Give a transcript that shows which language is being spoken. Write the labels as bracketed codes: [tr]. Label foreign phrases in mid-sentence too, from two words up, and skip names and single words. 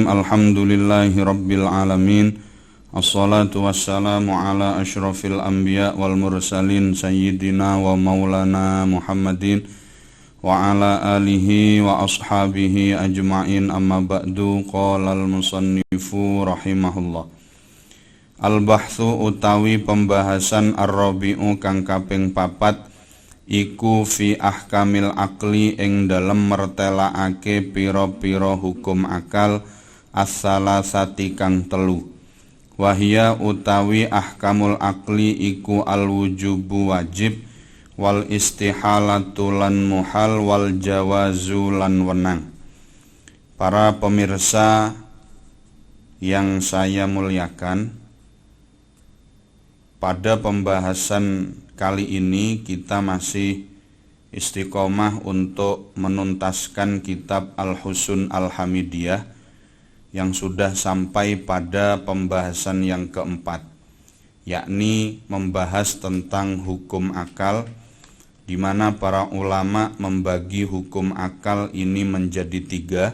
[ar] الحمد لله رب العالمين والصلاة والسلام على أشرف الأنبياء والمرسلين سيدنا ومولانا محمد وعلى آله وأصحابه أجمعين أما بعد. قال المصنف رحمه الله. [jv] Al-bahthu utawi pembahasan ar-rabi'u kang kaping papat iku [ar] في أحكام العقل [jv] ing dalem mertelaake pira-pira hukum akal as-salasati kang telu. Wahia utawi [ar] أحكام العقل [jv] iku al-wujubu wajib [ar] والاستحالة [jv] lan muhal [ar] والجواز [jv] lan wenang. [id] Para pemirsa yang saya muliakan, pada pembahasan kali ini kita masih istiqomah untuk menuntaskan kitab Al-Husun Al-Hamidiyah yang sudah sampai pada pembahasan yang keempat, yakni membahas tentang hukum akal, di mana para ulama membagi hukum akal ini menjadi tiga.